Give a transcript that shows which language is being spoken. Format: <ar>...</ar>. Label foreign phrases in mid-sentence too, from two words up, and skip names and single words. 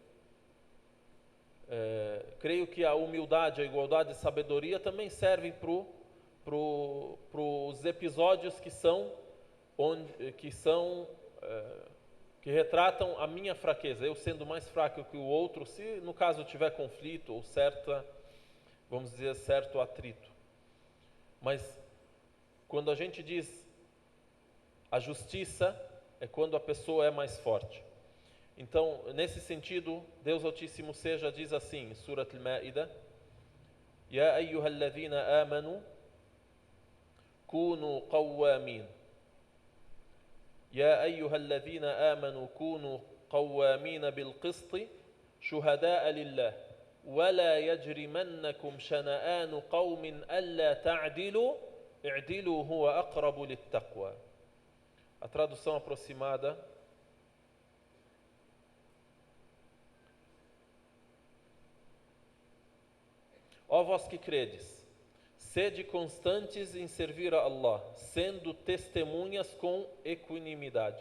<pt>Creio que a humildade, a igualdade e a sabedoria também servem para os episódios que retratam a minha fraqueza, eu sendo mais fraco que o outro, se no caso tiver conflito ou vamos dizer, certo atrito. Mas quando a gente diz a justiça, é quando a pessoa é mais forte. Então, nesse sentido, Deus Altíssimo diz assim, em Surat Al-Ma'idah,</pt> <ar>يا أيها الذين آمنوا, كونوا قوامين. يا أيها الذين آمنوا، كونوا قوامين بالقسط، شهداء لله. ولا يجرمنكم شنآن قوم ألا تعدلوا اعدلوا هو أقرب للتقوى.</ar> <pt>A tradução aproximada: ó vós que credes, sede constantes em servir a Allah, sendo testemunhas com equanimidade.</pt>